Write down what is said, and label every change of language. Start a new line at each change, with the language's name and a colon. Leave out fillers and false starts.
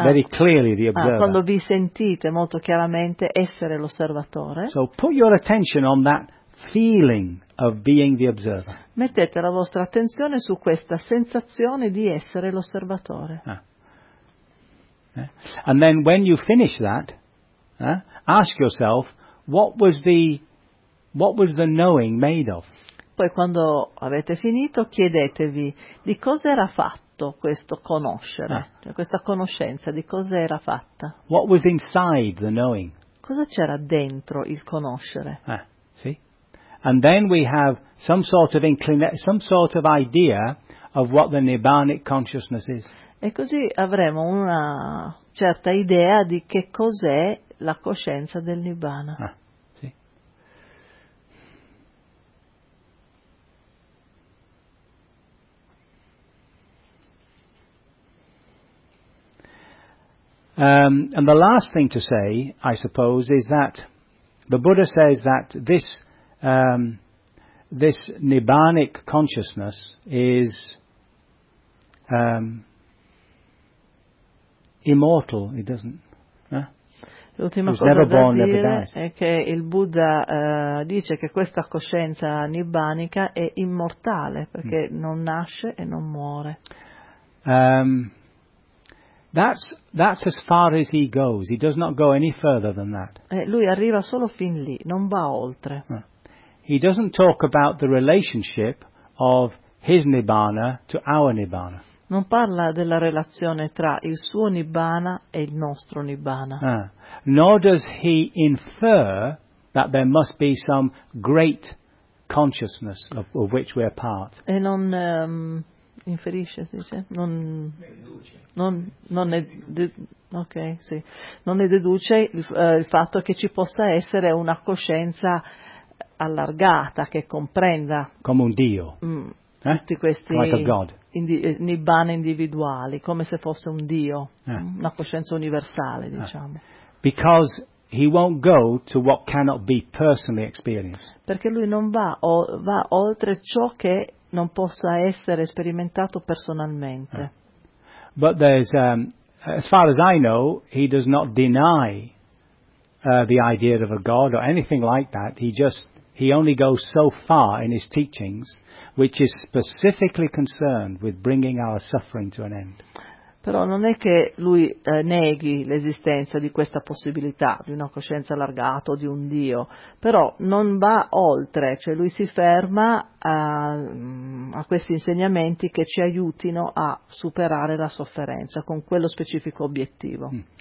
Italian: Quando vi sentite molto chiaramente essere l'osservatore,
English: so put your attention on that feeling of being the observer.
Italian: Mettete la vostra attenzione su questa sensazione di essere l'osservatore.
English: And then when you finish that, ask yourself what was the knowing made of?
Italian: Poi quando avete finito chiedetevi di cosa era fatto questo conoscere, cioè questa conoscenza di cosa era fatta?
English: What was inside the knowing?
Italian: Cosa c'era dentro il conoscere?
English: And then we have some sort of idea of what the nirvanic consciousness is.
Italian: E così avremo una certa idea di che cos'è la coscienza del Nirvana.
English: And the last thing to say, I suppose, is that the Buddha says that this nibbanic consciousness is immortal. It doesn't.
Italian: L'ultima cosa
English: never da born,
Italian: dire
English: never dies.
Italian: È che il Buddha dice che questa coscienza nibbanica è immortale perché non nasce e non muore.
English: That's as far as he goes. He does not go any further than that.
Italian: Lui arriva solo fin lì. Non va oltre.
English: He doesn't talk about the relationship of his nibbana to our nibbana.
Italian: Non parla della relazione tra il suo nibbana e il nostro nibbana.
English: Nor does he infer that there must be some great consciousness of which we are part.
Italian: E non inferisce, si dice? Non ne deduce il fatto che ci possa essere una coscienza allargata che comprenda come un dio tutti questi
English: like a god.
Italian: Nibbana individuali come se fosse un dio una coscienza universale diciamo
English: because he won't go to what cannot be personally experienced
Italian: perché lui non va oltre ciò che non possa essere sperimentato personalmente
English: but there's as far as I know he does not deny the idea of a god or anything like that he only goes so far in his teachings, which is specifically concerned with bringing our suffering to an end.
Italian: Però non è che lui neghi l'esistenza di questa possibilità, di una coscienza allargata o di un Dio, però non va oltre, cioè lui si ferma a questi insegnamenti che ci aiutino a superare la sofferenza con quello specifico obiettivo.